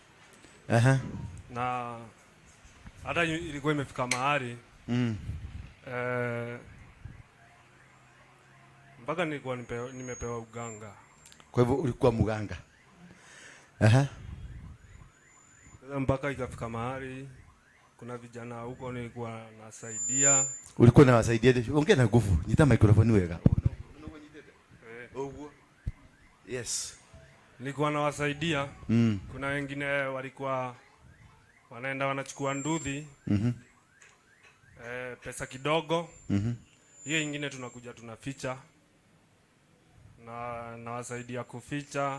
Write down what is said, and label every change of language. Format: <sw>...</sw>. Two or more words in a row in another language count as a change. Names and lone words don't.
<sw>Na hata ilikuwa imefika mahali mpaka nilikuwa nimepewa uganga. Kwa hivyo ulikuwa mganga. Mpaka ikafika mahali kuna vijana huko nilikuwa nasaidia. Ulikuwa nawasaidia? Ongea na nguvu.</sw> <ki>Nyita microphone wega.</ki> <en>Yes.</en> <sw>Nilikuwa nawasaidia. Kuna wengine walikuwa wanaenda wanachukua nduthi. Pesa kidogo. Hiyo ingine tunakuja tunaficha. Na wasaidia kuficha.</sw>